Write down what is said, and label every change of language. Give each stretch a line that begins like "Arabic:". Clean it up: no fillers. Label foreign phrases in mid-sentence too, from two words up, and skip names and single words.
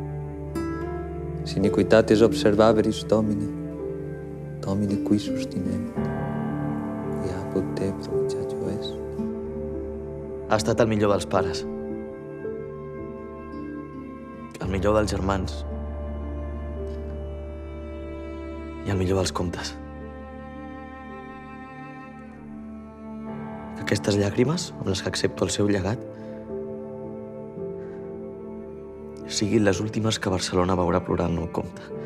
Latin: Si iniquitates observaveris, Domine, Domine qui sustinent, qui apud te provinciatio est.
Catalan: Ha estat el millor dels pares, el millor dels germans i el millor dels comtes. Que aquestes llàgrimes, amb les que accepto el seu llegat, siguin les últimes que Barcelona veurà plorar el nou comte.